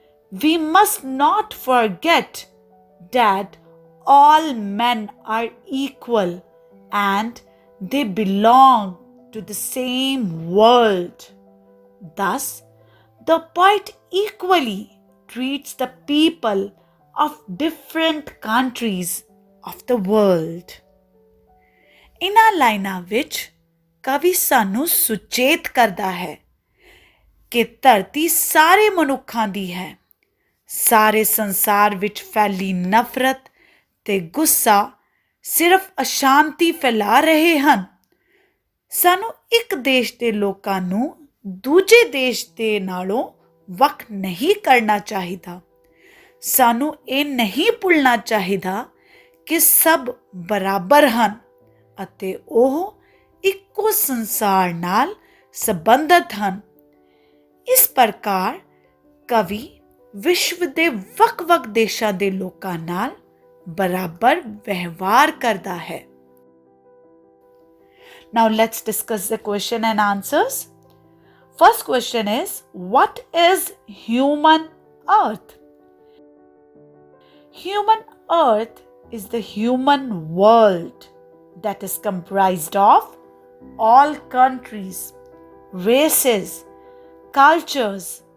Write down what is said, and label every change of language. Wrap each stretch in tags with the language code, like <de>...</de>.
<en>We must not forget that all men are equal and they belong to the same world. Thus, the poet equally treats the people of different countries of the world.</en> <pa>ਇਨ੍ਹਾਂ ਲਾਈਨਾਂ ਵਿੱਚ ਕਵੀ ਸਾਨੂੰ ਸੁਚੇਤ ਕਰਦਾ ਹੈ ਕਿ ਧਰਤੀ ਸਾਰੇ ਮਨੁੱਖਾਂ ਦੀ ਹੈ। ਸਾਰੇ ਸੰਸਾਰ ਵਿੱਚ ਫੈਲੀ ਨਫ਼ਰਤ ਤੇ ਗੁੱਸਾ ਸਿਰਫ ਅਸ਼ਾਂਤੀ ਫੈਲਾ ਰਹੇ ਹਨ। ਸਾਨੂੰ ਇੱਕ ਦੇਸ਼ ਦੇ ਲੋਕਾਂ ਨੂੰ ਦੂਜੇ ਦੇਸ਼ ਦੇ ਨਾਲੋਂ ਵੱਖ ਨਹੀਂ ਕਰਨਾ ਚਾਹੀਦਾ। ਸਾਨੂੰ ਇਹ ਨਹੀਂ ਭੁੱਲਣਾ ਚਾਹੀਦਾ ਕਿ ਸਭ ਬਰਾਬਰ ਹਨ ਅਤੇ ਉਹ ਇੱਕੋ ਸੰਸਾਰ ਨਾਲ ਸੰਬੰਧਿਤ ਹਨ। ਇਸ ਪ੍ਰਕਾਰ ਕਵੀ ਵਿਸ਼ਵ ਦੇ ਵੱਖ-ਵੱਖ ਦੇਸ਼ਾਂ ਦੇ ਲੋਕਾਂ ਨਾਲ ਬਰਾਬਰ ਵਿਵਹਾਰ ਕਰਦਾ ਹੈ।</pa> <en>Now let's discuss the question and answers. First question is, what is human earth? Human earth is the human world that is comprised of all countries, races, cultures,</en>